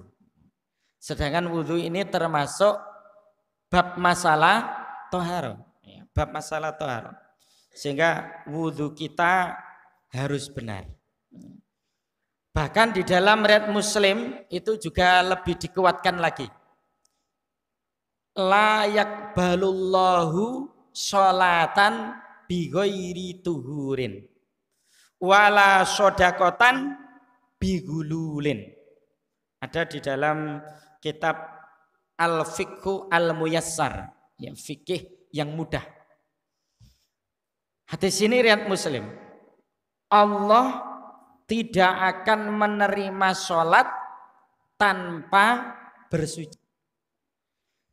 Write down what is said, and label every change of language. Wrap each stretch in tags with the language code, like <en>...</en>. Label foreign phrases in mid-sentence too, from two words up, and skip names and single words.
<id>Sedangkan wudu ini termasuk bab masalah toharoh, ya, bab masalah toharoh, sehingga wudu kita harus benar. Bahkan di dalam riwayat Muslim itu juga lebih dikuatkan lagi,</id> <ar>لا يقبل الله صلاة بغير طهور ولا صدقة بغلول.</ar> <id>Ada di dalam kitab Al-Fiqhu Al-Muyassar, ya, fikih yang mudah. Hadis ini riwayat Muslim. Allah tidak akan menerima sholat tanpa bersuci.</id>